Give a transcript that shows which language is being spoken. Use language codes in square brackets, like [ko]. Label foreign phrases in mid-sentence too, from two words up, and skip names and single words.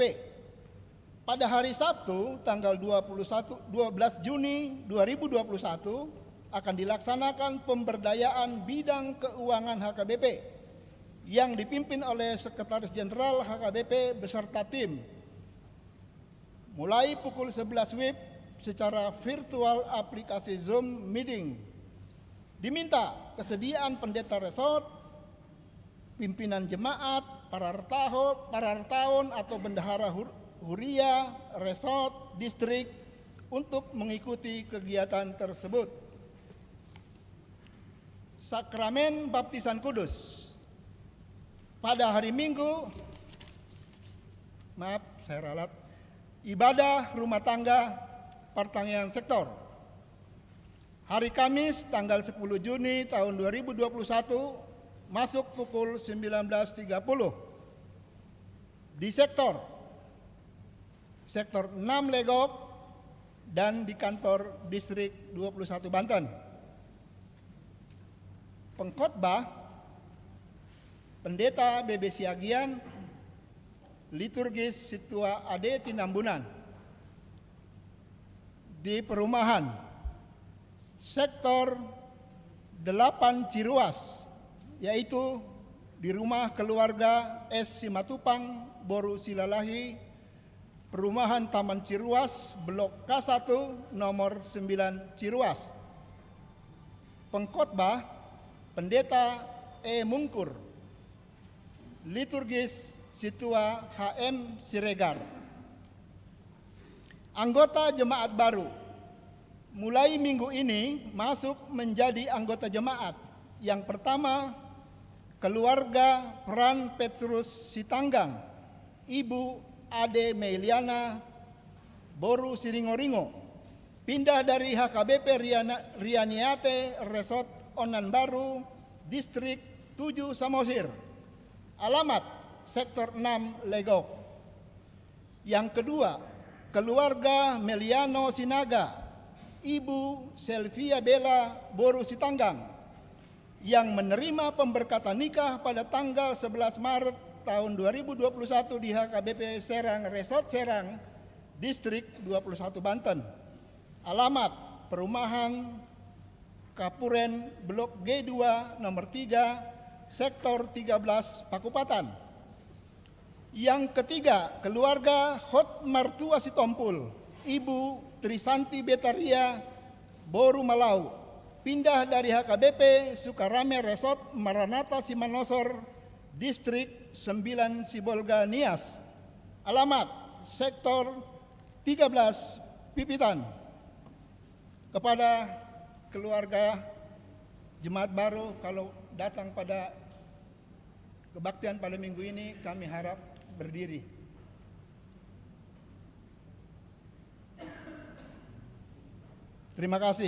[id] Pada hari Sabtu tanggal 12 Juni 2021 akan dilaksanakan pemberdayaan bidang keuangan HKBP yang dipimpin oleh Sekretaris Jenderal HKBP beserta tim. Mulai pukul 11 WIB secara virtual aplikasi Zoom Meeting. Diminta kesediaan pendeta resort, pimpinan jemaat, para retahun atau bendahara huria, resort, distrik untuk mengikuti kegiatan tersebut. Sakramen Baptisan Kudus. Pada hari Minggu, ibadah rumah tangga pertanian sektor. Hari Kamis tanggal 10 Juni tahun 2021 masuk pukul 19.30 di sektor 6 Legok dan di kantor distrik 21 Banten. Pengkhotbah Pendeta BB Siagian, liturgis Situa Ade Tinambunan. Di perumahan sektor 8 Ciruas, yaitu di rumah keluarga S. Simatupang, Boru Silalahi, perumahan Taman Ciruas, Blok K1, nomor 9 Ciruas. Pengkhotbah Pendeta E. Mungkur, liturgis Situa HM Siregar. Anggota jemaat baru mulai minggu ini masuk menjadi anggota jemaat. Yang pertama, keluarga Peran Petrus Sitanggang, Ibu Ade Meiliana Boru Siringoringo, pindah dari HKBP Rianiate Resort Onan Baru, Distrik 7 Samosir. Alamat sektor 6 Legok. Yang kedua, keluarga Meliano Sinaga, Ibu Selvia Bella Boru Sitanggang, yang menerima pemberkatan nikah pada tanggal 11 Maret tahun 2021 di HKBP Serang Resort Serang, Distrik 21 Banten. Alamat Perumahan Kapuren Blok G2 nomor 3, Sektor 13, Pakupatan. Yang ketiga, keluarga Hot Martua Sitompul, Ibu Trisanti Betaria Boru Malau, pindah dari HKBP Sukarame Resort Maranatha Simanosor, Distrik 9 Sibolga Nias. Alamat Sektor 13 Pipitan. Kepada keluarga jemaat baru, kalau datang pada kebaktian pada minggu ini, kami harap berdiri. Terima kasih.